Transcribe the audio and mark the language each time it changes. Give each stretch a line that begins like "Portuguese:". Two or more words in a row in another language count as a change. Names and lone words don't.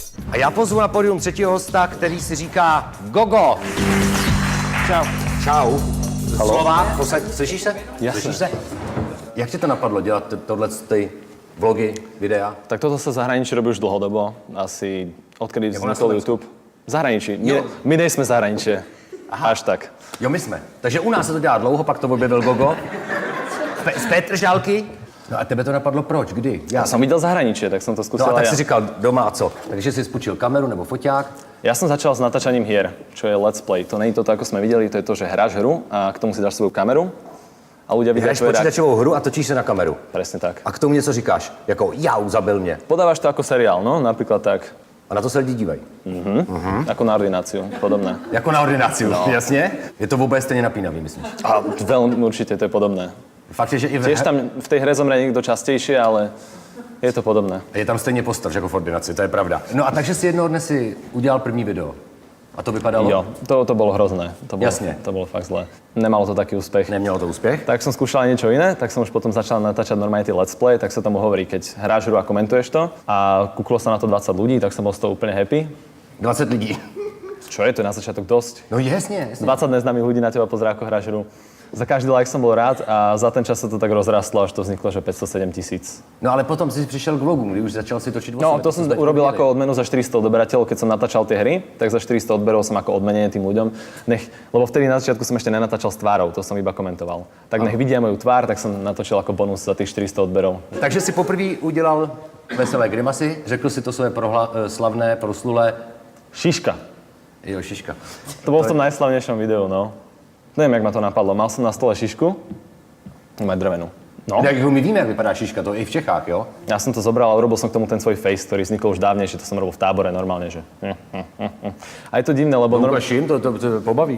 Czech: A já pozvu na pódium třetího hosta, který si říká Gogo. Čau. Čau. Slova, posaď, slyšíš se?
Slovak: Jasne.
Czech: Slyšíš se? Jak ti to napadlo dělat tohle vlogy, videa?
Slovak: Tak toto sa v zahraničí robí už dlhodobo, asi odkedy vznikol YouTube.
Czech: V zahraničí. My nejsme zahraničie. Aha. Až tak. Jo, my jsme. Takže u nás se to dělá dlouho, pak to objevil Gogo. Z Petržálky. No a tebe to napadlo proč? Kdy?
Slovak: Ja som videl zahraničie, tak som to skúsil No a tak aj si ja.
Czech: říkal doma a co? Takže si spúčil kameru nebo foťák?
Slovak: Ja som začal s natáčaním hier, čo je
English: let's play.
Slovak: To nie je to, ako sme videli, to je to, že hráš hru a k tomu si dáš svoju kameru a ľudia vidia
Czech: Hraješ
Slovak: tvoje reakcie.
Czech: počítačovou hru a točíš se na kameru.
Slovak: Presne tak.
Czech: A k tomu něco říkáš, jako jau, zabil mě.
Slovak: Podávaš to ako seriál, no, napríklad tak.
Czech: A na to se lidi dívají.
Slovak: Ako na ordináciu, podobné.
Czech: Jako na ordinaci, no. Jasně? Je to vůbec stejně napínavý, myslíš?
Slovak: A veľmi určite to je podobné.
Czech: Fakt je, že i
Slovak: Tiež tam v tej hre zomrie niekto častejšie, ale je to podobné.
Czech: je tam stejně postav, jako v ordinaci, to je pravda. No a takže si jednoho dne si udělal první video. A to vypadalo? Jo,
Slovak: to bolo hrozné. Jasne. To bolo fakt zlé. Nemalo to taký úspech.
Czech: Nemělo to úspěch?
Slovak: Tak som skúšal niečo iné, tak som už potom začal natáčať normálne tie
English: let's play,
Slovak: tak sa tomu hovorí, keď hráš hru a komentuješ to a kúklo sa na to 20 ľudí, tak som bol z toho úplne happy.
Czech: 20 lidí.
Slovak: Čo je to na začiatok dosť?
Czech: No jasně.
Slovak: 20 neznámych ľudí na teba pozerá, ako hráš hru. Za každý like som bol rád a za ten čas sa to tak rozrastlo, až to vzniklo, že 507 000.
Czech: No ale potom si přišel k vlogu, kdy už začal si točit
Slovak: No, to som urobil ako odmenu za 400 odberateľov, keď som natáčal tie hry, tak za 400 odberov som ako odmenenie tým ľuďom. Lebo vtedy na začiatku som ešte nenatáčal s tvárou, to som iba komentoval. Tak nech vidia moju tvár, tak som natočil ako bonus za tých 400 odberov.
Czech: Takže si poprvé udělal veselé grimasy, řekl si to své slavné, proslulé. Šiška. Jo, šiška.
Slovak: To bol v tom najslavnejšom videu, no. Neviem, jak ma to napadlo. Mal som na stole šišku, mať drevenú. No.
Czech: Tak my víme, jak vypadá šiška, to i v Čechách, jo?
Slovak: Ja som to zobral a urobil som k tomu ten svoj face, ktorý vznikol už dávnejšie, to som robil v tábore normálne, že... A je to divné, lebo... Ukažím, to pobaví.